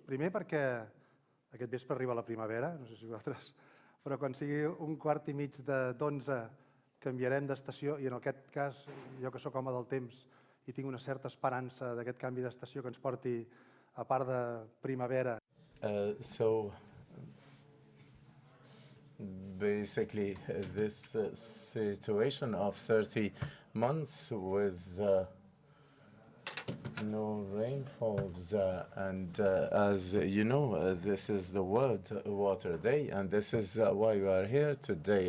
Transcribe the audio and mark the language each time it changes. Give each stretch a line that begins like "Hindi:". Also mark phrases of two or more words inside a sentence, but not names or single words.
Catalan: Primer perquè aquest vespre arriba la primavera, no sé si vosaltres, però quan sigui 1:15 d'11 canviarem d'estació i en aquest cas, jo que sóc home del temps i tinc una certa esperança d'aquest canvi d'estació que ens porti a part de primavera.
English: Basically, this situation of 30 months with no rainfalls, and as you know, this is the World Water Day, and this is why we are here today.